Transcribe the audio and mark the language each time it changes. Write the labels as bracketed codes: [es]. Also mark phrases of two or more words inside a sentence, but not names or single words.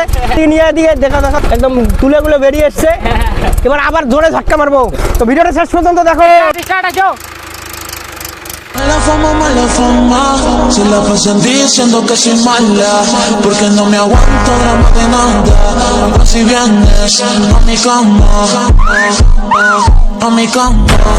[bn] নিয়ে দিয়ে দেখা একদম তুলেগুলো বেরিয়ে এসছে। এবার আবার জোরে ধাক্কা মারবো। তো ভিডিওটা শেষ পর্যন্ত দেখো। [es] Mala fama, se la pasan diciendo que soy mala, porque no me aguanto drama de nada. Si vienes a mi cama, a mi cama.